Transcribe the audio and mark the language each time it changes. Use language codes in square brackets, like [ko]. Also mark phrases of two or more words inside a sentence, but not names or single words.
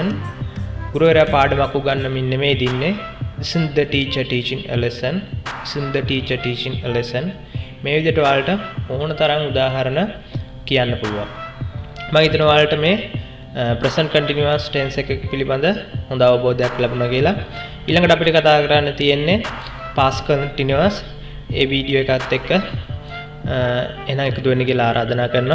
[si] ගුරුවරයා පාඩමක් උගන්වමින් නෙමෙයි ඉන්නේ. [en] Isn't the teacher teaching a lesson? Isn't the teacher teaching a lesson? [si] මේ විදිහට ඔයාලට ඕන තරම් උදාහරණ කියන්න පුළුවන්. මම හිතනවා ඔයාලට මේ [en] present continuous tense [si] එක පිළිබඳ හොඳ අවබෝධයක් ලැබුණා කියලා. ඊළඟට අපිට කතා කරන්න තියෙන්නේ [en] past continuous. [si] ඒ වීඩියෝ එකත් එක්ක එහෙනම් එකතු වෙන්න කියලා ආරාධනා කරනවා.